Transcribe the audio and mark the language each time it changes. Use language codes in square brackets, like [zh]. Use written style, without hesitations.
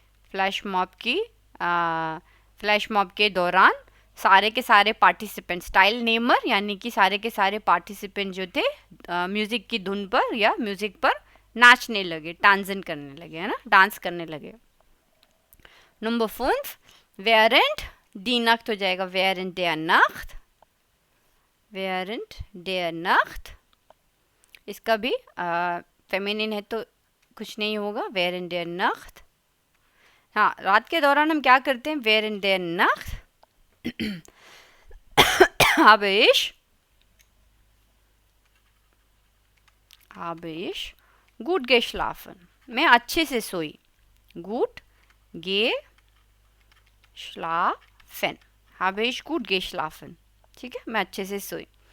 [hi] Flash mob के दौरान सारे के सारे पार्टिसिपेंट, स्टाइल नेमर यानी कि सारे के सारे पार्टिसिपेंट जो थे म्यूजिक की धुन पर या म्यूजिक पर नाचने लगे, टांजन करने लगे, है ना, डांस करने लगे। [de] नंबर 5, während die Nacht हो जाएगा während der Nacht, während der Nacht, [hi] इसका भी फेमिनिन है तो कुछ नहीं होगा, [de] während der Nacht। [hi] हाँ, रात के दौरान हम क्या करते हैं, [de] während der Nacht habe ich gut geschlafen, [hi] मैं अच्छे से सोई, gut geschlafen, [de] habe ich gut geschlafen, [hi] ठीक है, मैं अच्छे से सोई।